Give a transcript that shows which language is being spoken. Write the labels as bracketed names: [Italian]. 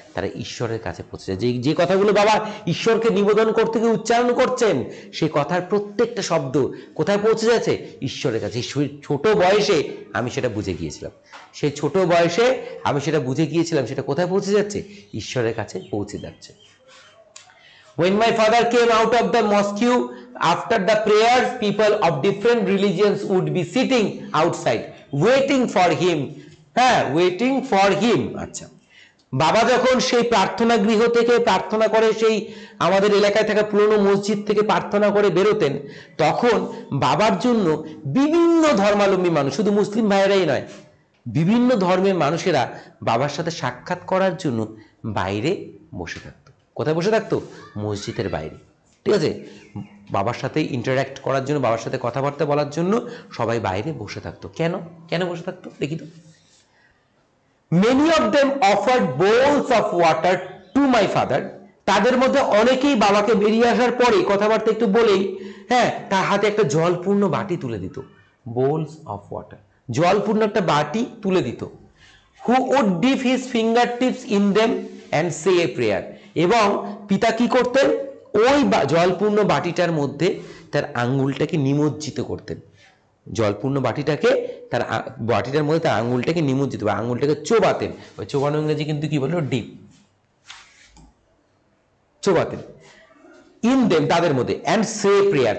[Bangla] তারা ঈশ্বরের কাছে পৌঁছে যায়। যে কথাগুলো বাবা ঈশ্বরকে নিবেদন করতে গিয়ে উচ্চারণ করছেন, সেই কথার প্রত্যেকটা শব্দ কোথায় পৌঁছে যাচ্ছে? ঈশ্বরের কাছে। ছোট বয়সে আমি সেটা বুঝে গিয়েছিলাম, সেই ছোট বয়সে আমি সেটা বুঝে গিয়েছিলাম, সেটা কোথায় পৌঁছে যাচ্ছে? ঈশ্বরের কাছে পৌঁছে যাচ্ছে। [English] When my father came out of the mosque after the prayers, people of different religions would be sitting outside waiting for him. [Bangla] হ্যাঁ, [English] Waiting for him. [Bangla] আচ্ছা, বাবা যখন সেই প্রার্থনা গৃহ থেকে প্রার্থনা করে, সেই আমাদের এলাকায় থাকা পুরনো মসজিদ থেকে প্রার্থনা করে বেরোতেন, তখন বাবার জন্য বিভিন্ন ধর্মাবলম্বী মানুষ, শুধু মুসলিম ভাইয়েরাই নয়, বিভিন্ন ধর্মের মানুষেরা বাবার সাথে সাক্ষাৎ করার জন্য বাইরে বসে থাকতো। কোথায় বসে থাকতো? মসজিদের বাইরে। ঠিক আছে, বাবার সাথে ইন্টারাক্ট করার জন্য, বাবার সাথে কথাবার্তা বলার জন্য সবাই বাইরে বসে থাকতো। কেন কেন বসে থাকতো দেখি তো। [English] Many of them offered bowls of water to my father. [Bangla] তাদের মধ্যে অনেকেই বাবাকে বেরিয়ে আসার পরে কথাবার্তা একটু বলেই তার হাতে একটা জলপূর্ণ বাটি তুলে দিত। [English] bowls of water, [Bangla] জলপূর্ণ একটা বাটি তুলে দিত। [English] Who would dip his fingertips in them and say a prayer. [Bangla] এবং পিতা কি করতেন? ওই জলপূর্ণ বাটিটার মধ্যে তার আঙ্গুলটাকে নিমজ্জিত করতেন। জলপূর্ণ বাটিটাকে, তার বাটিটার মধ্যে তার আঙুলটাকে নিমজ্জিত বা আঙুলটাকে চোবাতেন। ওই চোবানো ইংরেজি কিন্তু কি বললো? ডিপ। চোবাতেন। [English] in them, [Bangla] তাদের মধ্যে, [English] And say prayer.